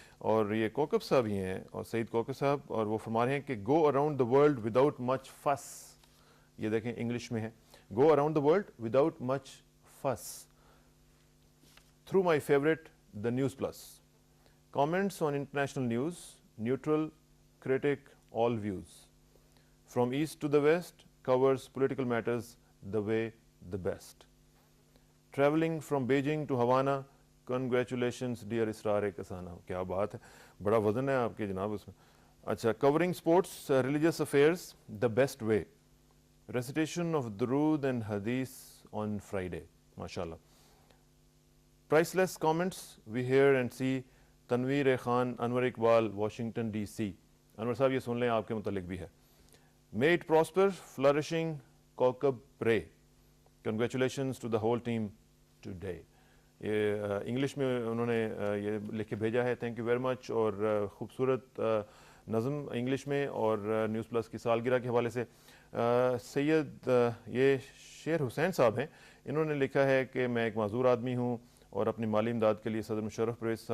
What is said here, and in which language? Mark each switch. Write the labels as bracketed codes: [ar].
[ur] اور یہ کوکب صاحب ہی ہیں, اور سعید کوکب صاحب, اور وہ فرما رہے ہیں کہ [en] Go around the world without much fuss. [ur] یہ دیکھیں انگلش میں ہے, [en] Go around the world without much fuss through my favourite the news plus. Comments on international news, neutral, critic, all views. From east to the west, covers political matters the way the best. Traveling from Beijing to Havana, congratulations dear Israr Kasana. [ur] کیا بات ہے, بڑا وزن ہے آپ کے جناب اس میں. [en] اچھا, covering sports, religious affairs the best way. Recitation of Durood and Hadith on Friday. MashaAllah. Priceless comments we hear and see. [ur] Tanveer Khan, Anwar Iqbal, Washington D C. انور صاحب یہ سن لیں آپ کے متعلق بھی ہے. [en] May it prosper, flourishing, کوکب پرے. Congratulations to the whole team today. [ur] یہ انگلش میں انہوں نے یہ لکھ کے بھیجا ہے, [en] Thank you very much. [ur] اور خوبصورت نظم انگلش میں, اور نیوز پلس کی سالگرہ کے حوالے سے سید یہ شیر حسین صاحب ہیں, انہوں نے لکھا ہے کہ میں ایک معذور آدمی ہوں اور اپنی مالی امداد کے لیے صدر مشرف